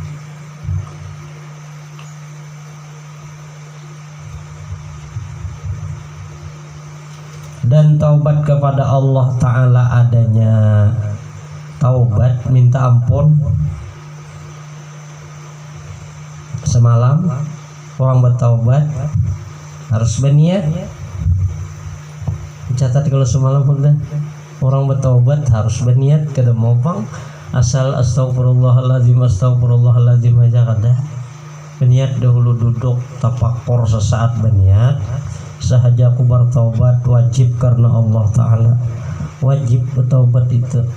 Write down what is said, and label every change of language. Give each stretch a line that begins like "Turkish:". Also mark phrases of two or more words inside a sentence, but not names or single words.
Indonesian: Dan taubat kepada Allah Ta'ala adanya taubat minta ampun. Semalam orang bertaubat harus berniat. Catat kalau semalam udah orang bertaubat harus berniat,
Banjar: kada mau bang asal
Arabic: أستغفر الله العظيم أستغفر الله العظيم
Banjar: aja kada.
Indonesian: Berniat dahulu, duduk tafakur sesaat, berniat sahaja aku bertaubat, wajib karena Allah Ta'ala, wajib bertaubat itu.